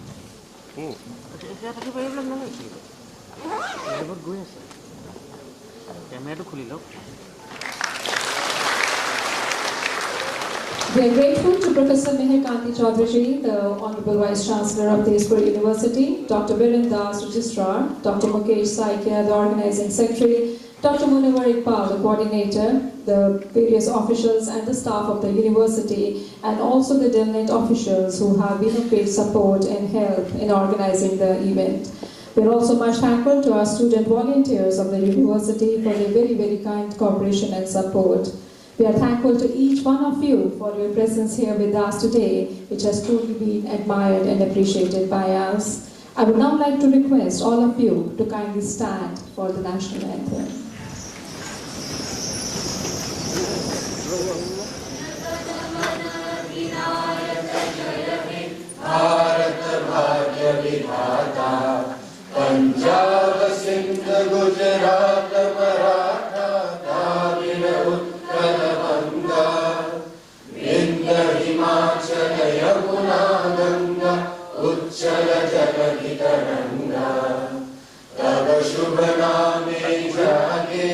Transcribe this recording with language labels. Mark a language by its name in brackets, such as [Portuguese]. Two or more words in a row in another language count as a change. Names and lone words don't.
[English] We are grateful to Professor Mihir Kanti Chaudhary ji, the Honorable Vice Chancellor of Tezpur University, Dr. Biren Das, Registrar, Dr. Mukesh Saikia, the Organizing Secretary, Dr. Munawar Iqbal, the Coordinator, the various officials and the staff of the university, and also the Delnet officials who have been of great support and help in organizing the event. We are also much thankful to our student volunteers of the university for their very, very kind cooperation and support. We are thankful to each one of you for your presence here with us today, which has truly been admired and appreciated by us. I would now like to request all of you to kindly stand for the national anthem. [Bangla] ভারত ভাগ্য বিধাতা পাঞ্জাব সিন্ধ গুজরাট মারাঠা দ্রাবিড় উৎকল বঙ্গ বিন্ধ্য হিমাচল যমুনা গঙ্গা উচ্ছল জলধি তরঙ্গ তব শুভ নামে জাগে